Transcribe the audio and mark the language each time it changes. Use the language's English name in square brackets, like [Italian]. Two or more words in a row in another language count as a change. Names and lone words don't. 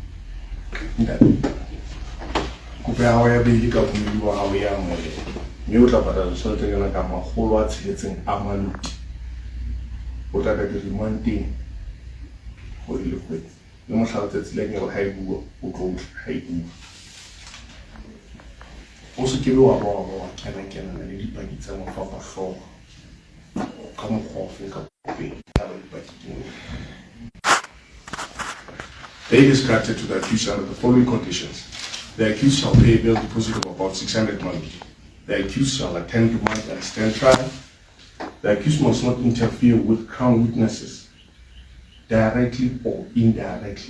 [Southern Sotho] Kopo ya hao ya beili ka boledi wa hao ya amoheleha, mme o tla patala tjheletenyana ka R600 o tla ka di-remand-eng kgwedi le kgwedi, le mohla letsatsi la nyalo ha e bua o tlo utla ha e bua. O se kebe wa wa kena le dipaki tsa mafaphahlooho ka mokgwa ofe kapa ofe ha ba dipaki tseo. [English] Bail is granted to the accused under the following conditions. The accused shall pay a bail deposit of about 600 monthly. The accused shall attend remand and stand trial. The accused must not interfere with Crown witnesses, directly or indirectly.